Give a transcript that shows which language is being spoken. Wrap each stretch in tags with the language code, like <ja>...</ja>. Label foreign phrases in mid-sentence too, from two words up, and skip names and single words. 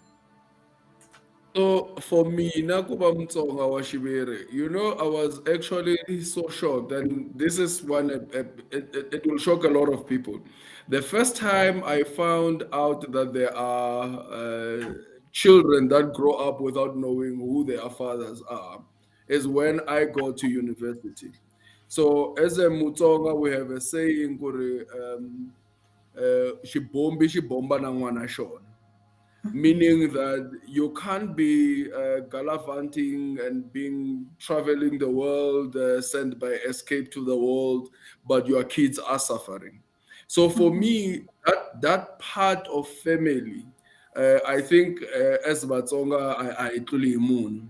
<en>So for me,</en> <ts>Nakuba Mtsonga wa Shibere,</ts> <en>I was actually so shocked, and this is one, it will shock a lot of people. The first time I found out that there are children that grow up without knowing who their fathers are is when I go to university. So as a Mutsonga, we have a saying,</en> <ts>"Xibombi xi bomba na n'wana xona."</ts> <en>meaning that you can't be gallivanting and traveling the world, sent by Escape to the World, but your kids are suffering. So for me, that part of family, I think as Batsonga, I truly moon.</en>